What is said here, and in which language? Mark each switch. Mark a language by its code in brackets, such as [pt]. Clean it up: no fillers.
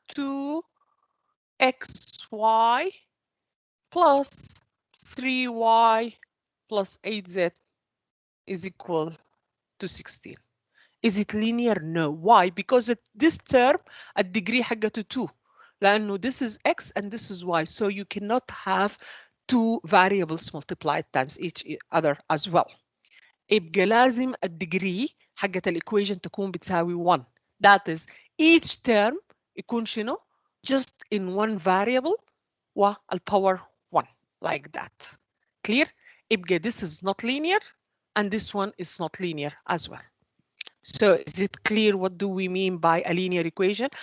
[en] 2xy plus 3y plus 8z is equal to 16. Is it linear? No. Why? Because this term [ar] الديجري حقته 2 لأنه [en] this is x and this is y, so you cannot have two variables multiplied times each other as well. [ar] يبقى لازم الديجري حقت الإيكويشن تكون بتساوي 1. [en] That is each term [ar] يكون شنو؟ [en] just in one variable والpower 1 like that. Clear? يبقى this is not linear and this one is not linear as well. So is it clear what do we mean by a linear equation?